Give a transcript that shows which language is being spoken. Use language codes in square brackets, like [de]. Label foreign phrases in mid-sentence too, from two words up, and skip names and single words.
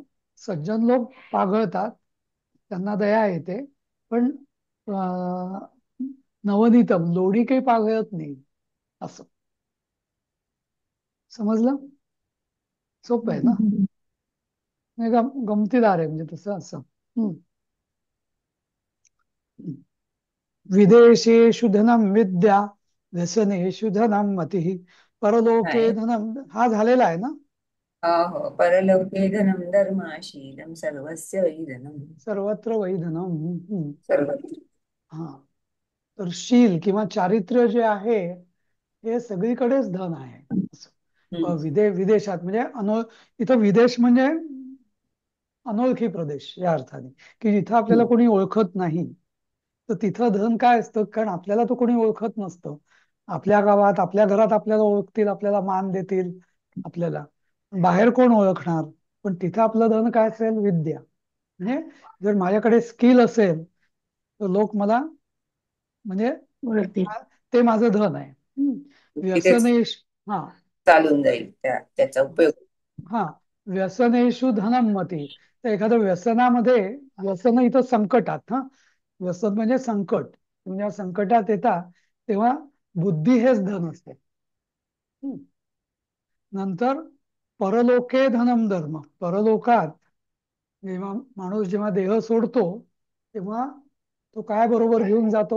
[mr] सज्जन लोक पाघळतात, त्यांना दया येते. पण अं, नवनीतम लोणी काही पाघळत नाही, असं. समजलं? सोपं आहे ना? नाही, गमतीदार आहे म्हणजे तसं असं. हम्म. [sa] विदेशेषु धनम विद्या, व्यसनेषु धनम मती, परलोके [mr] नाही. धनम, हा झालेला आहे ना? हो हो, [sa] परलोके धनम धर्माशीलम सर्वस्य वै धनम. सर्वत्र वै धनम. हम्म. सर्वत्र. [mr] हा, तर शील किंवा चारित्र्य जे आहे हे सगळीकडेच धन आहे, असं. हम्म. विदेशात म्हणजे इथं विदेश म्हणजे अनोळखी प्रदेश या अर्थाने, की जिथं आपल्याला हम्म. कोणी ओळखत नाही. तर तिथं धन काय असतं, कारण आपल्याला तो कोणी ओळखत नसतं. आपल्या गावात आपल्या घरात आपल्याला ओळखतील, आपल्याला मान देतील आपल्याला, बाहेर कोण ओळखणार? पण तिथं आपलं धन काय असेल? विद्या. म्हणजे जर माझ्याकडे स्किल असेल तर लोक मला म्हणजे ओळखतील. ते माझं धन आहे. तिथेच व्यसनेश हा चालून जाईल त्याचा उपयोग. हा, [sa] व्यसनेषु धनम मती. [mr] तर एखाद्या व्यसनामध्ये, व्यसन इथं संकटात, हा, व्यसन म्हणजे संकट, म्हणजे या संकटात येतात तेव्हा बुद्धी हेच धन असते. हम्म. नंतर [sa] परलोके धनम धर्म, [mr] परलोकात जेव्हा माणूस जेव्हा देह सोडतो तेव्हा तो काय बरोबर घेऊन जातो?